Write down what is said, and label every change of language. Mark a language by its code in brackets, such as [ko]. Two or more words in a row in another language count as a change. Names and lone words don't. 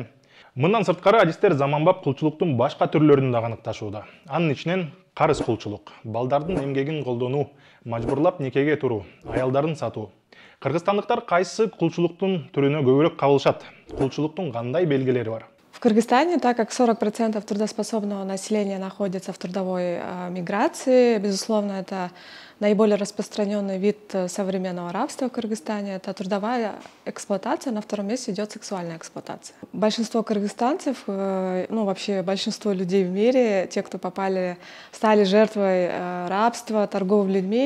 [ky] Мындан сырткары адистер заманбап кулчулуктун башка түрлөрүн да аныкташууда. Анын ичинен карыз кулчулук, балдардын эмгегин колдонуу, мажбурлап никеге туруу, аялдарын сатуу. Кыргызстандыктар кайсы кулчулуктун түрүнө көбүрөөк кабылышат? Кулчулуктун кандай белгилери бар? [ru] В Кыргызстане, так как 40% трудоспособного населения находится в трудовой миграции, безусловно, это наиболее распространенный вид современного рабства в Кыргызстане. Это трудовая эксплуатация, на втором месте идет сексуальная эксплуатация. Большинство кыргызстанцев, вообще большинство людей в мире, те, кто стали жертвой рабства, торговли людьми,